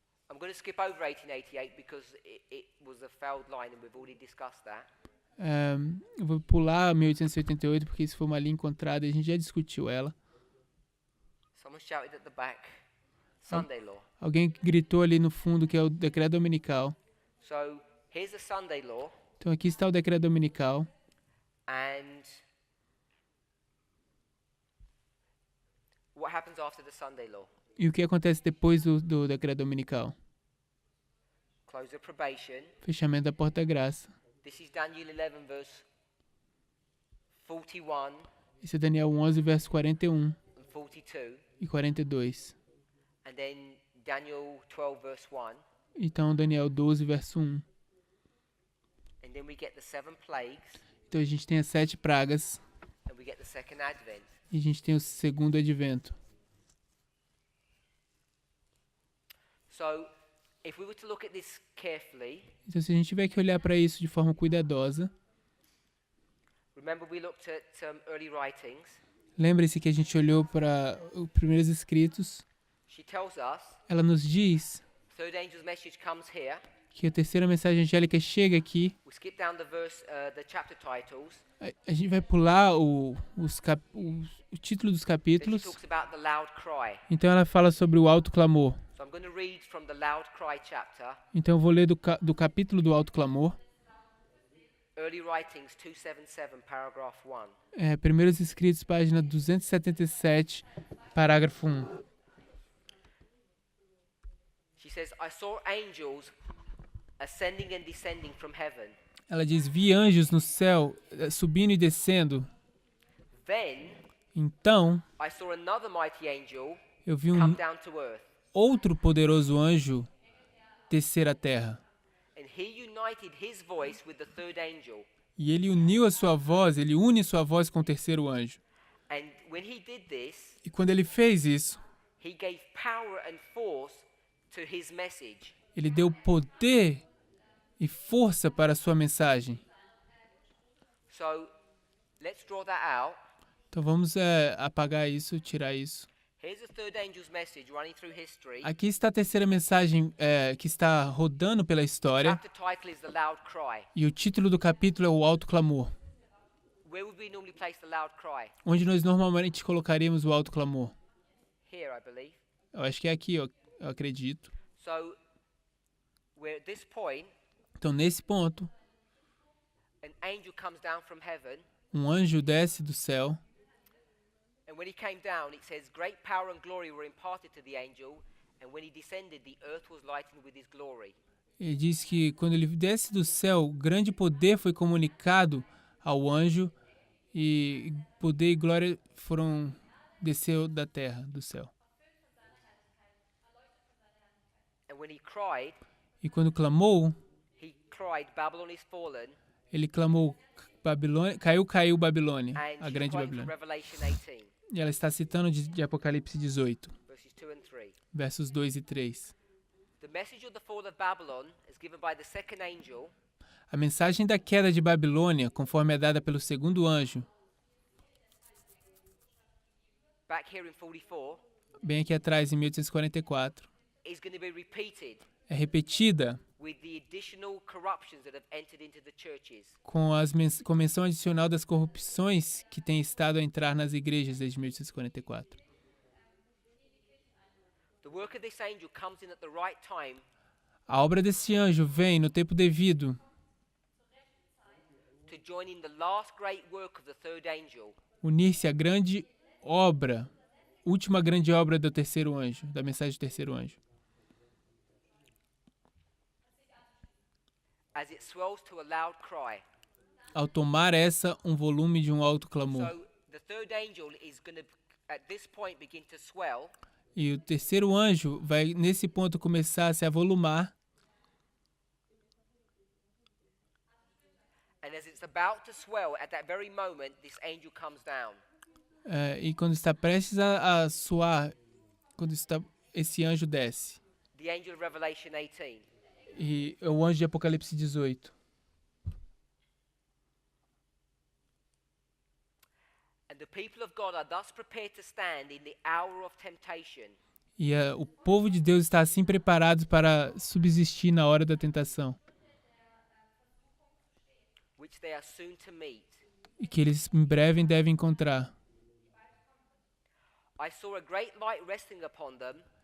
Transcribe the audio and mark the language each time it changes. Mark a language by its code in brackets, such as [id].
[en] I'm going to skip over 1888 because it was a failed line and we've already discussed that. [pt] Eu vou pular 1888 porque isso foi uma linha encontrada e a gente já discutiu ela. [en] Someone shouted at the back. Sunday law. [pt] Alguém gritou ali no fundo que é o decreto dominical. [en] So, here's the Sunday law. [pt] Então aqui está o decreto dominical. [en] And what happens after the Sunday law? [pt] E o que acontece depois do decreto dominical? [en] Close of probation. [pt] Fechamento da porta-graça. [en] This is Daniel 11 verse 41. [pt] Esse é Daniel 11 verso 41 [en] and 42. [pt] E 42. [en] And then Daniel 12 verse 1. [pt] Então Daniel 12 verso 1. [en] And then we get the 7 plagues. [pt] Então a gente tem as 7 pragas. [en] And we get the second advent. [pt] E a gente tem o segundo advento. [en] So, if we were to look at this carefully, [pt] então se a gente tiver que olhar para isso de forma cuidadosa, [en] remember we looked at early writings. [pt] Lembre-se que a gente olhou para os primeiros escritos. [en] She tells us, [pt] ela nos diz [en] third angel's message comes here. [pt] Que a terceira mensagem angélica chega aqui. [en] We skip down the verse, the chapter titles. [pt] A gente vai pular o título dos capítulos. [en] She talks about the loud cry. [pt] Então ela fala sobre o alto clamor. [en] So I'm going to read from the loud cry chapter. [pt] Então eu vou ler do capítulo do alto clamor. [en] Early writings 277, paragraph 1. [pt] Primeiros escritos, página 277, parágrafo 1. [en] She says, I saw angels ascending and descending from heaven. [pt] Ela diz, vi anjos no céu subindo e descendo. [en] Then, [pt] Então, [en] I saw another mighty angel [pt] eu vi [en] come down to earth, [pt] outro poderoso anjo descer à terra. [en] and he united his voice with the third angel. [pt] E ele uniu a sua voz, ele une sua voz com o terceiro anjo. [en] And when he did this, [pt] E quando ele fez isso, [en] he gave power and force to his message. [pt] ele deu poder e força para a sua mensagem. [en] So, let's draw that out. [pt] Então vamos apagar isso, tirar isso. [en] Here's the third angel's message running through history. [pt] Aqui está a terceira mensagem que está rodando pela história. [en] Chapter title is The Loud Cry. [pt] E o título do capítulo é o alto clamor. [en] Where would we normally place the loud cry? [pt] Onde nós normalmente colocaríamos o alto clamor? [en] Here, I believe. [pt] Eu acho que é aqui, eu acredito. [en] So, we're at this point, [pt] Então nesse ponto, [en] an angel comes down from heaven, [pt] um anjo desce do céu. [en] and when he came down, it says, great power and glory were imparted to the angel, and when he descended, the earth was lightened with his glory. [pt] Ele diz que quando ele desce do céu, grande poder foi comunicado ao anjo e poder e glória desceu da terra, do céu. [en] And when he cried, [pt] E quando clamou, [en] Babylon is fallen, [pt] ele clamou, Babilônia, caiu Babilônia, [en] and [pt] a [en] she's [pt] grande [en] quoting from Revelation 18, [pt] E ela está citando de Apocalipse 18, [en] verses 2 and 3. [pt] versos 2 e 3. [en] The message of the fall of Babylon is given by the second angel, [pt] A mensagem da queda de Babilônia, conforme é dada pelo segundo anjo, [en] back here in 44, [pt] bem aqui atrás, em 1844, [en] is going to be repeated [pt] é repetida [en] with the additional corruptions that have entered into the churches. [pt] com a menção adicional das corrupções que têm estado a entrar nas igrejas desde 1844. [en] The work of this angel comes in at the right time [pt] A obra desse anjo vem no tempo devido [en] to join in the last great work of the third angel, [pt] unir-se à grande obra, última grande obra do terceiro anjo, da mensagem do terceiro anjo. [en] as it swells to a loud cry. [pt] Ao tomar um volume de um alto clamor. [en] So the third angel is going to, at this point, begin to swell. [pt] E o terceiro anjo vai, nesse ponto, começar a se avolumar. [en] And as it's about to swell, at that very moment, this angel comes down. [pt] E quando está prestes a soar, esse anjo desce. [en] The angel of Revelation 18. [pt] E é o anjo de Apocalipse 18. [en] And the people of God are thus prepared to stand in the hour of temptation. [pt] E o povo de Deus está assim preparado para subsistir na hora da tentação. [en] Which they are soon to meet. [pt] E que eles em breve devem encontrar. [en] I saw a great light resting upon them.